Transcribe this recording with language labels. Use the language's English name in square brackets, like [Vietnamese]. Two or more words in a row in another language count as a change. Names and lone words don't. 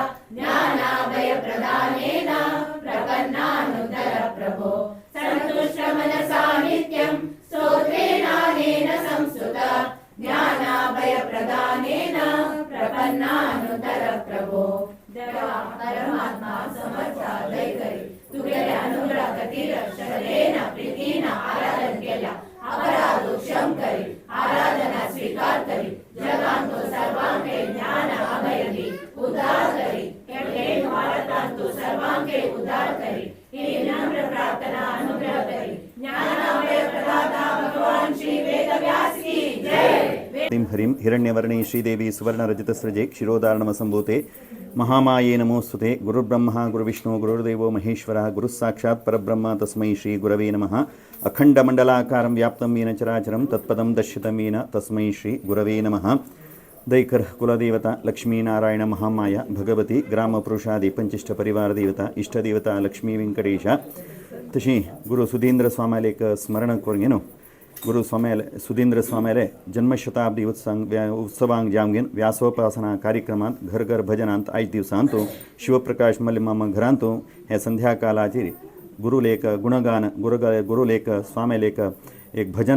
[Sanskrit] ज्ञानाभय प्रदानेन प्रपन्नानुद्धर प्रभो सन्तुष्ट मनसा नित्यं स्तोत्रेणानेन संस्तुत ज्ञानाभय प्रदानेन प्रपन्नानुद्धर प्रभो देवा [Konkani] परमात्मा समर्था दैकरी तुझ्या अनुग्रह खातीर श्रद्धेन प्रीतीन आराधन केल्या अपराध क्षम करी आराधना स्वीकार करी जगान तो सर्वांके ज्ञान अभय दी उद्धार करी हे भारतान तो सर्वांके उद्धार करी ही नम्र प्रार्थना अनुग्रह करी ज्ञान अभय प्रदाता भगवान श्री वेदव्यास [Hindi] की जय [Sanskrit] ीं हरिं हिरण्यवर्णे श्रीदेवी सुवर्णरजतसृजे क्षीरोदारणमसम्भूते महामाये नमोस्तुते गुरुर्ब्रह्मा गुरुविष्णु गुरुर्देवो महेश्वरः गुरुस्साक्षात् परब्रह्म तस्मै श्रीगुरवे नमः अखण्डमण्डलाकारं व्याप्तं येन चराचरं तत्पदं दर्शितं येन तस्मै श्रीगुरवे नमः दैकर कुलदेवता लक्ष्मीनारायण महामाया भगवती ग्रामपुरुषादि पंचिष्ठ परिवार देवता इष्टदेवता लक्ष्मी वेंकटेश तशी गुरु [Konkani] सुधींद्र स्वामाले एक स्मरण करून घेनो गुरु स्वाम्याले सुधींद्र स्वाम्याले जन्मशताब्दी उत्सवांक जावगेन व्यासोपासना कार्यक्रमांत घर घर भजनांत 8 दिवसांतू शिवप्रकाश मल्लिमामा घरांतू हे संध्याकाळाचेर गुरुलेख गुणगान गुरुलेख स्वाम्यालेख एक भजन